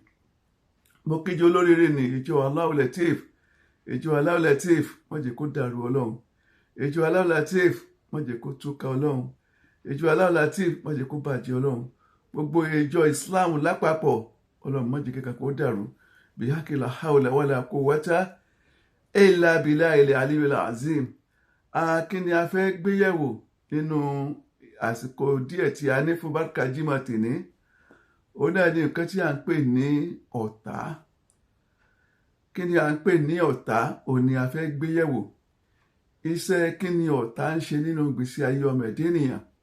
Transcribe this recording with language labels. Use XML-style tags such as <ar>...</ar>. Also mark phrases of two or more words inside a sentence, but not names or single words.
<yo>Mo kíjọ olóríire ní ìjọ</yo> <ar>الله لطيف,</ar> <yo>ìjọ</yo> <ar>الله لطيف</ar> <yo>má jẹ́ kó dàrú Ọlọ́run, ìjọ</yo> <ar>الله لطيف</ar> <yo>má jẹ́ kó túká Ọlọ́run, ìjọ</yo> <ar>الله لطيف</ar> <yo>má jẹ́ kó bàjẹ́ Ọlọ́run. Gbogbo ìjọ Islam lápapọ̀ Ọlọ́run má jẹ́ kankan kó dàrú.</yo> <ar>بحق لا حول ولا قوة إلا بالله العلي العظيم.</ar> <yo>Kí ni a fẹ́ gbé yẹ̀wò nínú àsìkò díẹ̀ tí a ní fún Barka Jímọ̀ tèní? Òun náà ni nǹkan tí à ń pè ní ọ̀tá. Kí ni à ń pè ní ọ̀tá? Òun ni a fẹ́ gbé yẹ̀wò. Iṣẹ́ kí ni ọ̀tá ń ṣe nínú ìgbésí ayé ọmọ ẹ̀dá ènìyàn?</yo>